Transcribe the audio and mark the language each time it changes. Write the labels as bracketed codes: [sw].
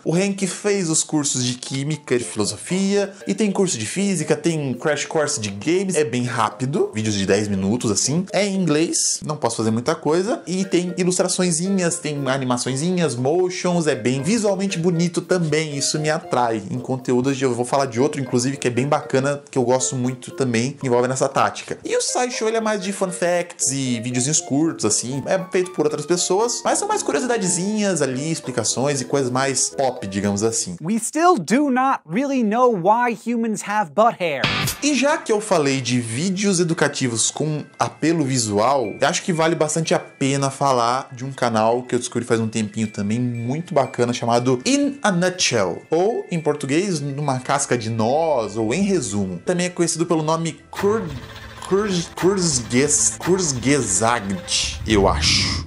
[pt] O Hank fez os cursos de química, de filosofia, e tem curso de física, tem Crash Course de games, é bem rápido, vídeos de 10 minutos, assim, é em inglês, não posso fazer muita coisa, e tem ilustraçõezinhas, tem animaçõezinhas, motions, é bem visualmente bonito também, isso me atrai. Em conteúdos, eu vou falar de outro, inclusive, que é bem bacana, que eu gosto muito também, envolve nessa tática. E o SciShow, ele é mais de fun facts e videozinhos curtos, assim, é feito por outras pessoas, mas são mais curiosidadezinhas ali, explicações e coisas mais pop, digamos assim. [en] We still do not really know why humans have butt hair. [pt] E já que eu falei de vídeos educativos com apelo visual, eu acho que vale bastante a pena falar de um canal que eu descobri faz um tempinho também, muito bacana, chamado In a Nutshell, ou em português, numa casca de noz, ou em resumo. Também é conhecido pelo nome Kurzgesagt, eu acho.